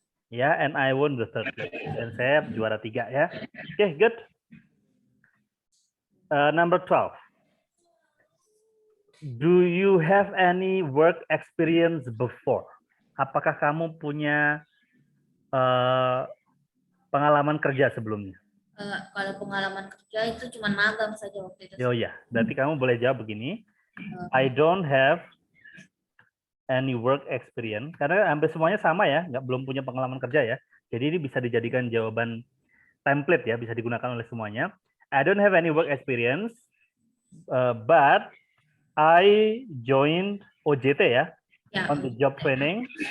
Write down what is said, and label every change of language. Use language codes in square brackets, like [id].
[en] Ya, and I won the third place. [id] Dan saya juara 3, ya. [en] Oke, good. Number 12. Do you have any work experience before? [id] Apakah kamu punya pengalaman kerja sebelumnya? Kalau pengalaman kerja itu cuma magang saja waktu itu. Oh ya, berarti kamu boleh jawab begini. [en] I don't have any work experience, [id] karena hampir semuanya sama ya, belum punya pengalaman kerja ya. Jadi ini bisa dijadikan jawaban template ya, bisa digunakan oleh semuanya. [en] I don't have any work experience, but I joined OJT ya, on the job training.